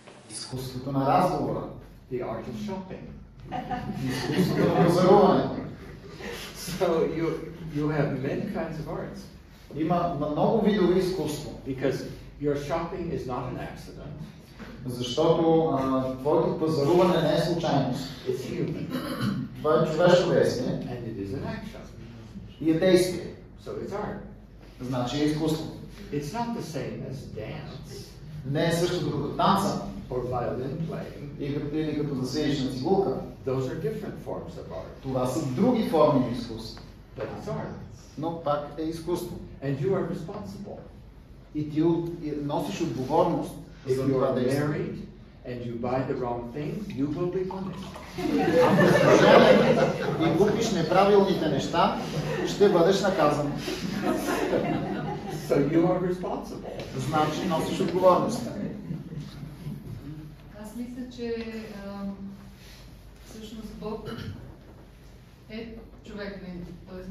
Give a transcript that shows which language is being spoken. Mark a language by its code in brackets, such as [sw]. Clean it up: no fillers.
[bg] Изкуството на разговора. [en] The art of shopping. [bg] Изкуството на пазаруването. [en] So you have many kinds of arts. [bg] Има много видове изкуство. [en] Because your shopping is not an accident. [bg] Защото твоето пазаруване не е случайност. [en] It's human. [bg] Това е човешко действие. [en] And it is an action. [bg] И е действие. [en] So it's art. [bg] Значи е изкуство. [en] It's not the same as dance. [bg] Не е същото като танца. [en] Or violin playing. [bg] Или като да седиш на цигулка. [en] Those are different forms of art. [bg] Това са други форми на изкуство. [en] But it's art. [bg] Но пак е изкуство. [en] And you are responsible. [bg] И ти носиш отговорност [en] If [bg] за [en] you [bg] това [en] are [bg] действие. [en] married and you buy the wrong thing, you will be punished. [bg] Ако и купиш неправилните неща, ще бъдеш наказан. [en] So you are responsible. [bg] Значи носиш отговорност. Аз мисля, че всъщност Бог е човек, т.е.